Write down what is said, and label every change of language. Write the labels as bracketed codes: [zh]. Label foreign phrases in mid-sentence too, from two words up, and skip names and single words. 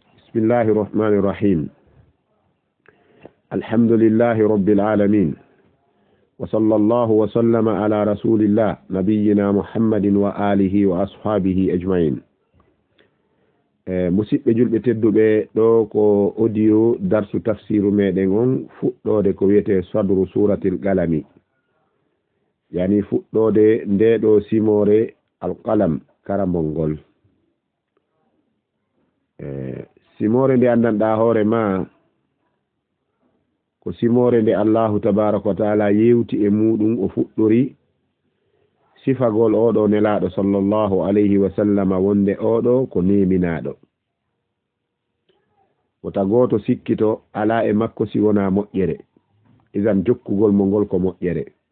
[ar] بسم الله الرحمن الرحيم. الحمد لله رب العالمين، وصلى الله وسلم على رسول الله نبينا محمد وآله وأصحابه أجمعين. [ff] musidɓe julɓe tedduɓe ɗo ko audio darsu tafsiru meɗen on fuɗɗode ko wiyete [ar] صدر سورة القلم, [ff] yani fuɗɗode ndeɗo simore alqalam karambol ngol. simore nde andanɗa hoore ma ko simore nde [ar] الله تبارك وتعالى [ff] yewti e muɗum o fuɗɗori sifagol oɗo nelaɗo [ar] صلى الله عليه وسلم [ff] wonde oɗo ko neminaɗo, wota goto sikkito ala e makko si wona moƴƴere, isan jokkugol mo ngol ko moƴƴere.